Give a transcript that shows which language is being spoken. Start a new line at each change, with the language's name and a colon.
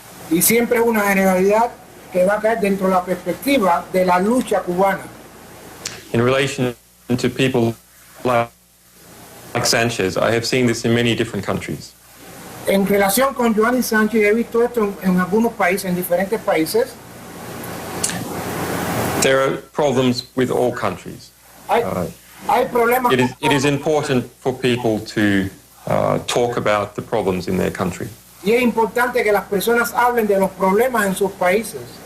Spanish: Y siempre una generalidad que va a caer dentro de la perspectiva de la lucha cubana.
English: In relation to people like Sanchez, I have seen this in many different countries.
Spanish: En relación con Joanny Sánchez, he visto esto en algunos países, en diferentes países.
English: There are problems with all countries.
Spanish: Hay problemas.
English: It is important for people to talk about the problems in their country.
Spanish: Y es importante que las personas hablen de los problemas en sus países.